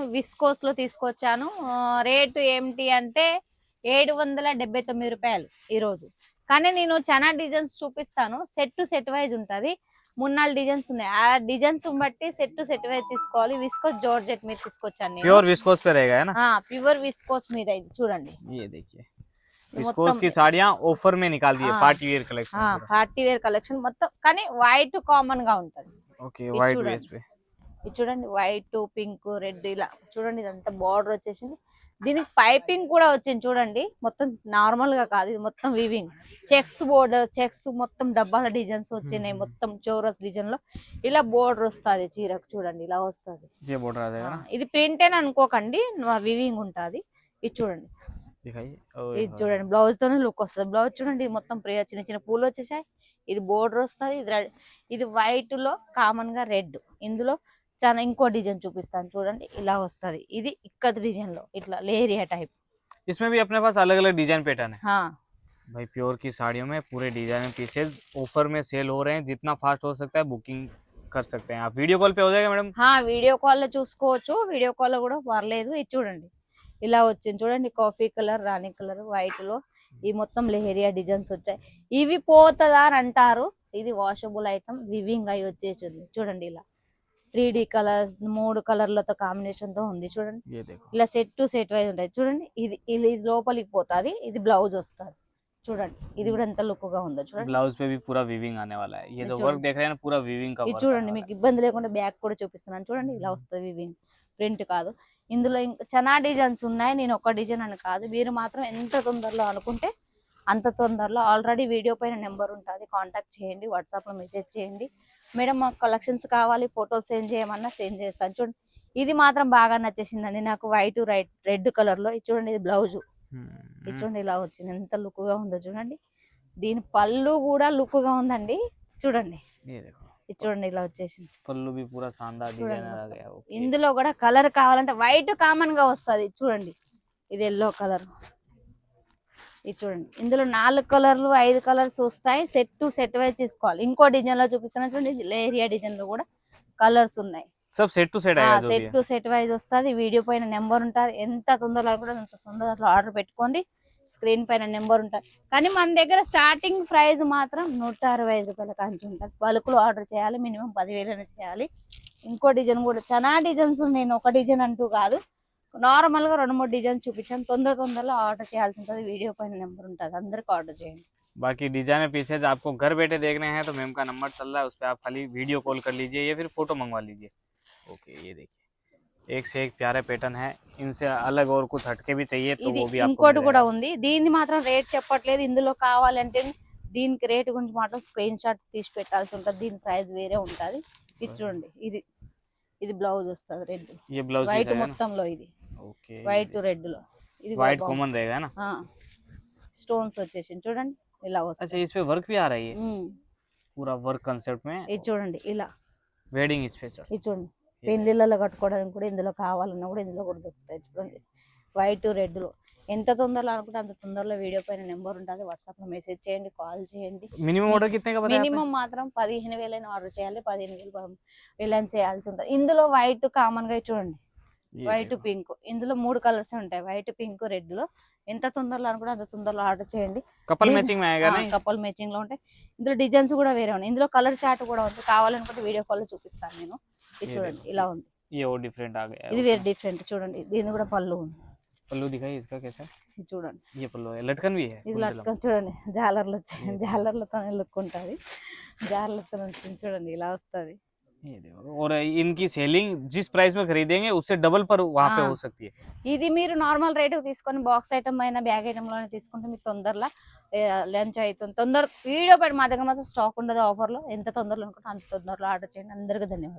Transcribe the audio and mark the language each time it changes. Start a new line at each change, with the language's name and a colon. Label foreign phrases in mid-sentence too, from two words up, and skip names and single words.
Telugu: విస్కోస్ లో తీసుకొచ్చాను. రేటు ఏమిటి అంటే 779 రూపాయలు ఈ రోజు. కానీ నేను చాలా డిజైన్స్ చూపిస్తాను.
English: set wise
Telugu: ఉంటది. 3-4 డిజైన్స్ ఉన్నాయి. ఆ డిజైన్స్ బట్టి
English: set wise
Telugu: తీసుకోవాలి.
English: viscose georgette
Telugu: మీద తీసుకొచ్చాను నేను.
English: pure viscose
Hindi: पे रहेगा है ना?
English: pure viscose
Telugu: మీద ఇది చూడండి.
Hindi: ये देखिए विस्कोस की साड़ियां ऑफर में निकाल दी है।
English: party wear collection, party wear collection
Telugu: మొత్తం. కానీ
English: white common
Telugu: గా ఉంటది.
English: okay white base पे
Telugu: ఇది చూడండి,
English: white pink red
Telugu: ఇలా చూడండి. ఇదంతా బార్డర్ వచ్చేసింది. దీనికి పైపింగ్ కూడా వచ్చింది చూడండి. మొత్తం నార్మల్ గా కాదు, ఇది మొత్తం
English: weaving checks border,
Telugu: చెక్స్ మొత్తం డబ్బాల డిజైన్స్ వచ్చినాయి. మొత్తం చౌరస్ డిజైన్ లో ఇలా బోర్డర్ వస్తుంది చీరకు. చూడండి ఇలా వస్తుంది. ఇది ప్రింట్ అని అనుకోకండి, వీవింగ్ ఉంటది. ఇది చూడండి, ఇది చూడండి. బ్లౌజ్ తోనే లుక్ వస్తుంది. బ్లౌజ్ చూడండి, మొత్తం చిన్న చిన్న పూలు వచ్చేసాయి. ఇది బోర్డర్ వస్తుంది. ఇది వైట్ లో కామన్ గా రెడ్. ఇందులో చాలా ఇంకో డిజైన్ చూపిస్తాను చూడండి. ఇలా వస్తది. ఇది ఇక్కత్ డిజైన్ లో ఇట్లా లేరియా టైప్.
Hindi: इसमें भी अपने पास अलग अलग
English: design pattern
Hindi: है। हाँ भाई, प्योर की साड़ियों में पूरे
English: design pieces
Hindi: ऑफर में सेल हो रहे हैं। जितना फास्ट हो सकता है बुकिंग कर सकते हैं आप।
English: video call
Hindi: पे हो जाएगा मैडम? हाँ,
English: video call
Telugu: లో చూసుకోవచ్చు.
English: video call
Telugu: లో కూడా పర్లేదు. ఇది చూడండి ఇలా వచ్చింది చూడండి.
English: coffee colour,
Telugu: రాణి కలర్, వైట్ లో ఈ మొత్తం లెహరియా డిజైన్స్ వచ్చాయి. ఇవి పోతుందా అని అంటారు. ఇది
English: washable item,
Telugu: వివింగ్ అయి వచ్చేసింది చూడండి. ఇలా
English: 3D colours
Telugu: 3 కలర్లతో కాంబినేషన్ తో ఉంది చూడండి. ఇలా
English: set wise
Telugu: ఉంటాయి చూడండి. ఇది లోపలికి పోతుంది. ఇది బ్లౌజ్ వస్తుంది చూడండి. ఇది కూడా ఎంత లుక్ గా ఉందో చూడండి.
Hindi: ब्लाउज पे भी पूरा वीविंग आने वाला है। ये जो वर्क देख रहे हैं ना, पूरा वीविंग का
Telugu: ఇది చూడండి. మీకు ఇబ్బంది లేకుండా బ్యాక్ కూడా చూపిస్తున్నాను చూడండి. ఇలా వస్తుంది వీవింగ్, ప్రింట్ కాదు. ఇందులో ఇంకా చాలా డిజైన్స్ ఉన్నాయి. నేను ఒక డిజైన్ అని కాదు. మీరు మాత్రం ఎంత తొందరలో అనుకుంటే అంత తొందరలో.
English: already video
Telugu: పైన నెంబర్ ఉంటుంది, కాంటాక్ట్ చేయండి. వాట్సాప్లో మెసేజ్ చేయండి. మేడం మాకు కలెక్షన్స్ కావాలి, ఫోటోలు సెండ్ చేయమన్నా సెండ్ చేస్తాను చూడండి. ఇది మాత్రం బాగా నచ్చేసిందండి నాకు.
English: white red colour
Telugu: లో. ఇది చూడండి, ఇది బ్లౌజ్. ఇది చూడండి ఇలా వచ్చింది. ఎంత లుక్ గా ఉందో చూడండి. దీని పళ్ళు కూడా లుక్ గా ఉందండి చూడండి. ఇది చూడండి ఇలా వచ్చేసింది.
Hindi: పళ్ళు भी पूरा शानदार डिजाइन आ गया।
Telugu: ఇందులో కూడా కలర్ కావాలంటే
English: white common
Telugu: గా వస్తుంది చూడండి. ఇది
English: yellow colour.
Telugu: ఇది చూడండి, ఇందులో 4 కలర్లు 5 కలర్స్ వస్తాయి.
English: set wise
Telugu: తీసుకోవాలి. ఇంకో డిజైన్ లో చూపిస్తున్నా చూడండి. ఇది లేరియా డిజైన్ లో కూడా కలర్స్ ఉన్నాయి.
Hindi: सब सेट टू
English: set wise
Telugu: వస్తుంది. వీడియో పైన నెంబర్ ఉంటుంది. ఎంత తొందరలో కూడా అంత తొందరలో ఆర్డర్ పెట్టుకోండి. స్క్రీన్ పైన నెంబర్ ఉంటుంది. కానీ మన దగ్గర
English: starting price
Telugu: మాత్రం 165 రూపాయల కాంచి ఉంటుంది. బల్క్లో ఆర్డర్ చేయాలి. మినిమం 10,000 చేయాలి. ఇంకో డిజైన్ కూడా చాలా డిజైన్స్ ఉన్నాయి. నేను ఒక డిజైన్ అంటూ కాదు, నార్మల్ గా 2-3 డిజైన్ చూపించాను. తొందరలో ఆర్డర్ చేయాల్సి ఉంటుంది. వీడియో పైన నెంబర్ ఉంటుంది, అందరికి ఆర్డర్ చేయండి.
Hindi: बाकी
English: design pieces
Hindi: आपको घर बैठे देखने हैं तो मैम का नंबर चल रहा है, उस पर आप खाली
English: video call
Hindi: कर लीजिए या फिर फोटो मंगवा लीजिए। ओके, ये देखिए एक से एक प्यारे पैटर्न है। इनसे अलग और कुछ हटके भी चाहिए तो वो भी आपको
Telugu: ఇంకోటి కూడా ఉంది. దీన్ని మాత్రం రేట్ చెప్పట్లేదు. ఇందులో కావాలంటే దీనికి రేట్ గురించి మాత్రం
English: screen shot
Telugu: తీసి పెట్టాల్సి ఉంటుంది. దీని ప్రైస్ వేరే ఉంటుంది. ఇది చూడండి, ఇది బ్లౌజ్ వస్తుంది రెడ్.
Hindi: ये ब्लाउज
Telugu: వైట్ మొత్తంలో ఇది వైట్ రెడ్ లో. ఇది
English: white common
Hindi: रहेगा ना?
Telugu: స్టోన్స్ వచ్చేసి చూడండి ఇలా వస్తుంది.
Hindi: अच्छा, इस पे वर्क भी आ रही है पूरा
English: work concept
Hindi: में।
Telugu: ఇది చూడండి ఇలా
English: wedding special.
Telugu: ఇది చూడండి, పెళ్లిళ్ళలో కట్టుకోవడానికి కూడా ఇందులో కావాలన్నా కూడా ఇందులో కూడా దొరుకుతాయి చూడండి.
English: white red
Telugu: లో. ఎంత తొందరలో అనుకుంటే అంత తొందరలో వీడియో పైన నెంబర్ ఉంటుంది. వాట్సాప్ లో మెసేజ్ చేయండి, కాల్ చేయండి.
English: minimum order
Hindi: कितने का बताया?
Telugu: మినిమం మాత్రం 15,000 ఆర్డర్ చేయాలి. 15,000 చేయాల్సి ఉంటుంది. ఇందులో
English: white common
Telugu: గా చూడండి,
English: white pink.
Telugu: ఇందులో 3 కలర్స్ ఉంటాయి,
English: white pink red
Telugu: లో. ఎంత తొందరలో అనుకుంటే అంత తొందరలో ఆర్డర్ చేయండి.
English: couple matching
Hindi: में आएगा नहीं?
English: couple matching
Telugu: లో ఉంటాయి. ఇందులో డిజైన్స్ కూడా వేరే ఉన్నాయి. ఇందులో
English: colour chart
Telugu: కూడా ఉంది. కావాలనుకుంటే
English: video call
Telugu: లో చూపిస్తాను నేను. ఇది చూడండి ఇలా ఉంది.
Hindi: ये और डिफरेंट आ गया।
Telugu: ఇది వేరే డిఫరెంట్ చూడండి. దీని కూడా పళ్ళు ఉంది.
Hindi: पल्लू दिखाइए इसका कैसा है।
Telugu: ఇది చూడండి,
Hindi: ये पल्लू है, लटकन भी है।
Telugu: ఇది లట్కన్ చూడండి. జాలర్లు వచ్చాయి, జాలర్లతోనే లుక్ ఉంటుంది. జాలర్లతో చూడండి ఇలా వస్తుంది.
Hindi: ये देखो, और इनकी सेलिंग जिस प्राइस में खरीदेंगे उससे डबल पर वहाँ पे हो सकती है।
Telugu: ఇది మీరు
English: normal rate
Telugu: తీసుకొని
English: box item
Telugu: అయినా
English: bag item
Telugu: లోనే తీసుకుంటే మీకు తొందరలో లంచ్ అవుతుంది. వీడియో పైన మా దగ్గర మాత్రం స్టాక్ ఉండదు ఆఫర్ లో. ఎంత తొందరలో అనుకుంటే అంత తొందరలో ఆర్డర్ చేయండి. అందరికీ ధన్యవాదాలు.